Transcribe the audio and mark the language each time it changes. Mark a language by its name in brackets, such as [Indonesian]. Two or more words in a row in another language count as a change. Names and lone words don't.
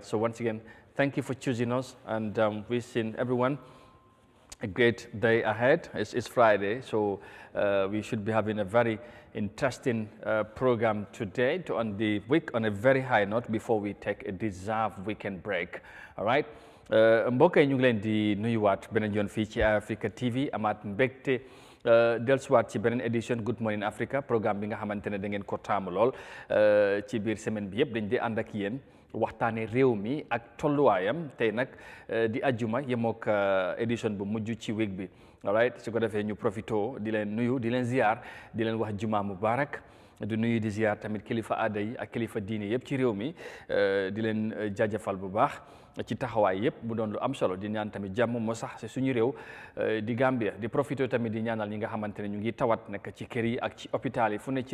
[English] So once again, thank you for choosing us, and wishing everyone a great day ahead. It's Friday, so we should be having a very interesting program today to end the week on a very high note before we take a deserved weekend break. All right. [Wolof] mbokk yi ñu ngi leen di nuyuwaat beneen yoon fii ci Eyeafrica TV amaat mbégte dellusiwaat ci beneen édition Good Morning Africa programme bi nga xamante ne da ngeen ko taamu lool ci biir semaine bi yëpp dañ di ànd ak yéen waxtaane réew mi ak tolluwaayam tey nag di ajjuma yemook édition bu mujj ci week bi. [English] All right, [Wolof] su ko defee ñu profito di leen nuyu di leen ziar di leen wax [Arabic] جمعة مبارك [Wolof] di nuyu di ziar tamit kilifa aada yi ak kilifa diine yëpp ci réew mi di leen jaajëfal bu baax ci taxawaay yëpp mu doon lu am solo di ñaan tamit jàmm moo sax ci suñu réew di Gambia di profito tamit di ñaanal ñi nga xamante ne ñu ngi tawat nekk ci kër yi ak ci hôpital yi fu ne ci